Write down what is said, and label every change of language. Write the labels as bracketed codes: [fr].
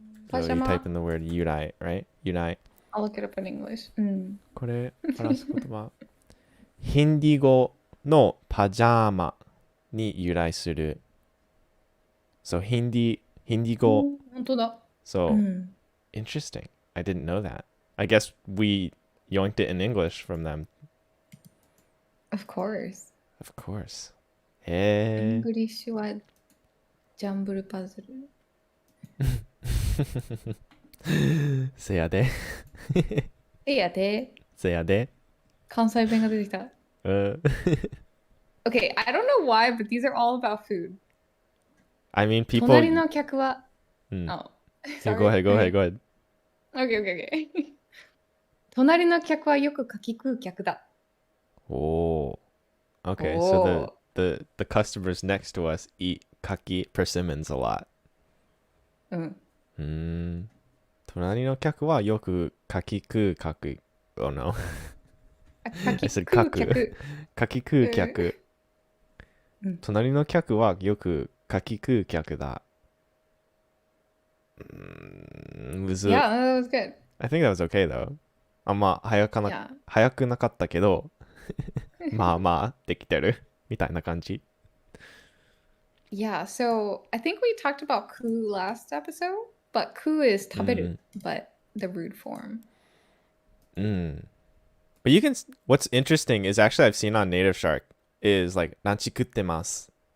[en] So you type in the word 由来, right? [ja] 由来。 [en] I'll look it up in English. [ja] これ、表す言葉。ヒンディ語のパジャマに由来する。 [en] So [ja] ヒンディ語。本当だ。 [en] So, interesting. I didn't know that. I guess we yoinked it in English from them. Of course. Of course. [ja] イングリッシュはジャンブルパズル。せやで。せやで。せやで。関西弁が出てきた。 [en] Okay, I don't know why, but these are all about food. I mean, people. [ja] 隣の客は... Mm. [en] Oh, Yeah, sorry. go ahead, go ahead, go ahead. Okay. [ja] 隣の客はよく柿食う客だ。 [en] Oh. Okay, so the customers next to us eat kaki persimmons a lot. [ja] 隣の客はよく柿食う客。 [en] Oh no. [ja] 柿食う客。柿食う客。隣の客はよく柿食う客だ。むず。 [en] Yeah, that was good. I think that was okay though. [ja] あんま早くなかったけど、まあまあできてるみたいな感じ。 [en] Yeah, so I think we talked about ku last episode, but ku is 食べる, but the rude form. But you can. What's interesting is actually I've seen on Native Shark is like [ja] ランチ食ってます.